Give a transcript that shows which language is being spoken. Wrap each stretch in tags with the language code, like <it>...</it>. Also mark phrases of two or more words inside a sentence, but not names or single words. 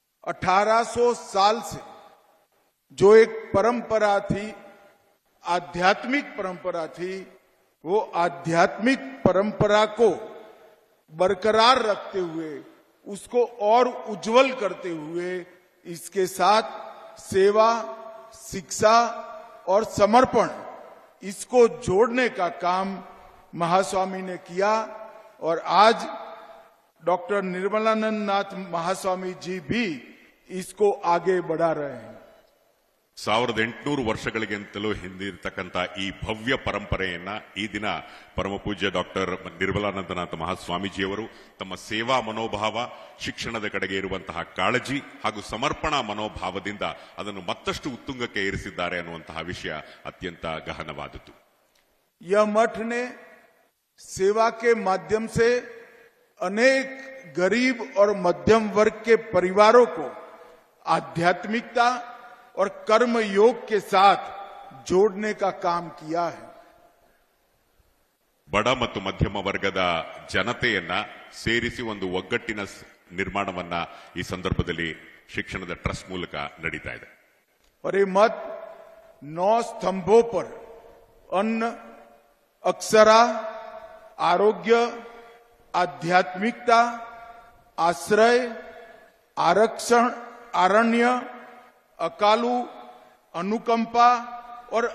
<hi>1800 साल से जो एक परंपरा थी, आध्यात्मिक परंपरा थी, वो आध्यात्मिक परंपरा को बरकरार रखते हुए, उसको और उज्जवल करते हुए, इसके साथ सेवा, शिक्षा और समर्पण, इसको जोड़ने का काम महास्वामी ने किया। और आज डॉक्टर निर्मलानंद नाथ महास्वामी जी भी इसको आगे बढ़ा रहे हैं।</hi> <kn>1800 ವರ್ಷಗಳಿಗಿಂತಲೂ ಹಿಂದಿರತಕ್ಕಂತ ಈ ಭವ್ಯ ಪರಂಪರೆಯನ್ನ ಈ ದಿನ ಪರಮಪೂಜ್ಯ ಡಾಕ್ಟರ್ ನಿರ್ಮಲಾನಂದನಾಥ ಮಹಾಸ್ವಾಮೀಜಿಯವರು ತಮ್ಮ ಸೇವಾ ಮನೋಭಾವ, ಶಿಕ್ಷಣದ ಕಡೆಗೆ ಇರುವಂತಹ ಕಾಳಜಿ ಹಾಗೂ ಸಮರ್ಪಣಾ ಮನೋಭಾವದಿಂದ ಅದನ್ನು ಮತ್ತಷ್ಟು ಉತ್ತುಂಗಕ್ಕೆ ಏರಿಸಿದ್ದಾರೆ ಅನ್ನುವಂತಹ ವಿಷಯ ಅತ್ಯಂತ ಗಹನವಾದದ್ದು।</kn> <hi>यह मठ ने सेवा के माध्यम से अनेक गरीब और मध्यम वर्ग के परिवारों को आध्यात्मिकता और कर्म योग के साथ जोड़ने का काम किया है।</hi> <kn>ಬಡ ಮತ್ತು ಮಧ್ಯಮ ವರ್ಗದ ಜನತೆಯನ್ನ ಸೇರಿಸಿ ಒಂದು ಒಗ್ಗಟ್ಟಿನ ನಿರ್ಮಾಣವನ್ನ ಈ ಸಂದರ್ಭದಲ್ಲಿ ಶಿಕ್ಷಣದ ಟ್ರಸ್ಟ್ ಮೂಲಕ ನಡೀತಾ ಇದೆ।</kn> <hi>और ये मत 9 स्तंभों पर अन्न, अक्षरा, आरोग्य, आध्यात्मिकता, आश्रय, आरक्षण, आरण्य, अकालू, अनुकंपा और</hi>